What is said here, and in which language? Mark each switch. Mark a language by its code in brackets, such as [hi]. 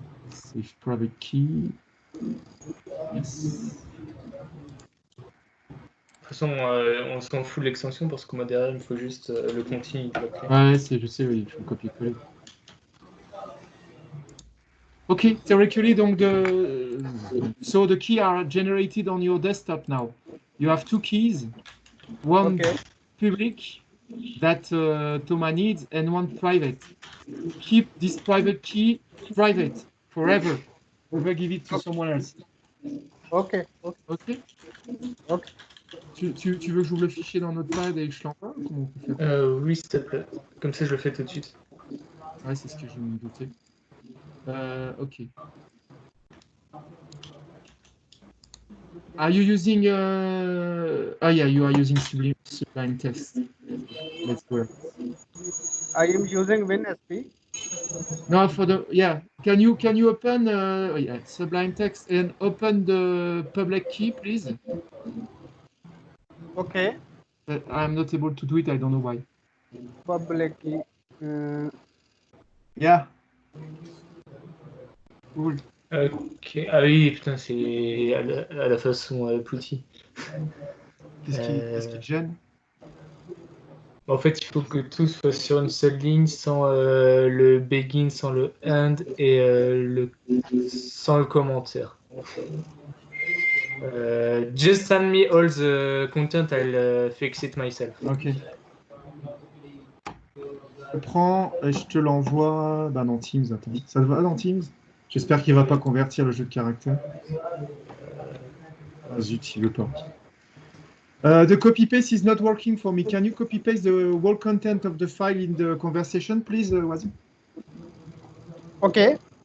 [en] Save private key. Yes. [fr] De toute façon, on s'en fout de l'extension parce que moi derrière, il me faut juste le continue. Ouais, je sais, oui, il faut copier-coller. [en] Okay, theoretically, donc so the keys are generated on your desktop now. You have two keys, one Okay. public that Thomas needs and one private. Keep this private key private forever. Never give it to someone else. Okay. Okay. Ok. Okay. [fr] Tu veux que j'ouvre le fichier dans Notepad et que je l'envoie? Comment on peut faire? Oui, s'il te plaît. Comme ça, je le fais tout de suite. Ouais, c'est ce que je me doutais. Ok. [en] Are you using? Oh yeah, you are using Sublime Text. Let's go. I am using WinSP. No, for the Can you open Sublime Text and open the public key, please? Okay. I'm not able to do it. I don't know why. Public key. Yeah. Cool. Ok. [fr] Ah oui, putain, c'est à la façon Putty. Qu'est-ce qui te gêne? En fait, il faut que tout soit sur une seule ligne, sans le begin, sans le end et sans le commentaire. [en] Just send me all the content, I'll fix it myself. [fr] Ok. Je prends et je te l'envoie dans Teams. Attends. Ça te va dans Teams? J'espère qu'il ne va pas convertir le jeu de caractère. Ah zut, il veut pas. [en] The copy paste is not working for me. Can you copy paste the whole content of the file in the conversation, please, Wazim? Okay.